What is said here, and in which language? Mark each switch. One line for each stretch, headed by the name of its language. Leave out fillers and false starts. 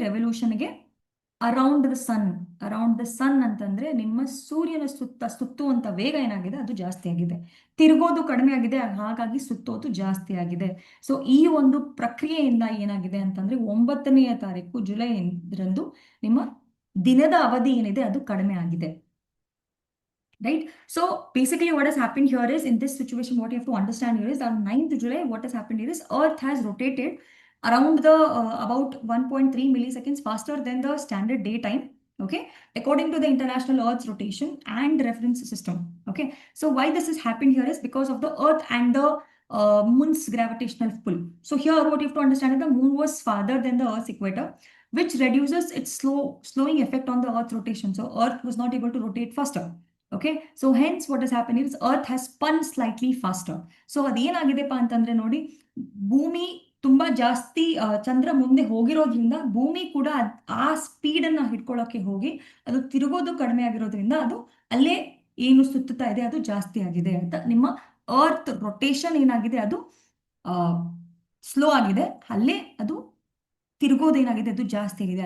Kannada: ರೆವಲ್ಯೂಷನ್ಗೆ
English: around the sun
Kannada: ಅಂತಂದ್ರೆ ನಿಮ್ಮ ಸೂರ್ಯನ ಸುತ್ತುವಂತ ವೇಗ ಏನಾಗಿದೆ ಅದು ಜಾಸ್ತಿ ಆಗಿದೆ. ತಿರುಗೋದು ಕಡಿಮೆ ಆಗಿದೆ, ಹಾಗಾಗಿ ಸುತ್ತೋದು ಜಾಸ್ತಿ ಆಗಿದೆ. ಸೊ ಈ ಒಂದು ಪ್ರಕ್ರಿಯೆಯಿಂದ ಏನಾಗಿದೆ ಅಂತಂದ್ರೆ 9ನೇ ತಾರೀಕು ಜುಲೈ ರಂದು ನಿಮ್ಮ ದಿನದ ಅವಧಿ ಏನಿದೆ ಅದು ಕಡಿಮೆ ಆಗಿದೆ.
English: Right? So basically what has happened here is, in this situation what you have to understand here is on 9th July what has happened here is Earth has rotated around the about 1.3 milliseconds faster than the standard day time. Okay, according to the International Earth's Rotation and Reference System. Okay, so why this has happened here is because of the Earth and the moon's gravitational pull. So here what you have to understand is the moon was farther than the Earth's equator, which reduces its slowing effect on the Earth's rotation. So Earth was not able to rotate faster. Okay, so hence what has happened is Earth has spun slightly faster.
Kannada: So ಅದೇನಾಗಿದೆಪ್ಪ ಅಂತಂದ್ರೆ ನೋಡಿ, ಭೂಮಿ ತುಂಬಾ ಜಾಸ್ತಿ ಚಂದ್ರ ಮುಂದೆ ಹೋಗಿರೋದ್ರಿಂದ ಭೂಮಿ ಕೂಡ ಆ speed ಅನ್ನ ಹಿಡ್ಕೊಳ್ಳೋಕೆ ಹೋಗಿ ಅದು ತಿರುಗೋದು ಕಡಿಮೆ ಆಗಿರೋದ್ರಿಂದ ಅದು ಅಲ್ಲೇ ಏನು ಸುತ್ತುತ್ತಾ ಇದೆ ಅದು ಜಾಸ್ತಿ ಆಗಿದೆ ಅಂತ. ನಿಮ್ಮ ಅರ್ತ್ ರೊಟೇಷನ್ ಏನಾಗಿದೆ ಅದು ಸ್ಲೋ ಆಗಿದೆ, ಅಲ್ಲೇ ಅದು ತಿರುಗೋದೇನಾಗಿದೆ ಅದು ಜಾಸ್ತಿ ಆಗಿದೆ.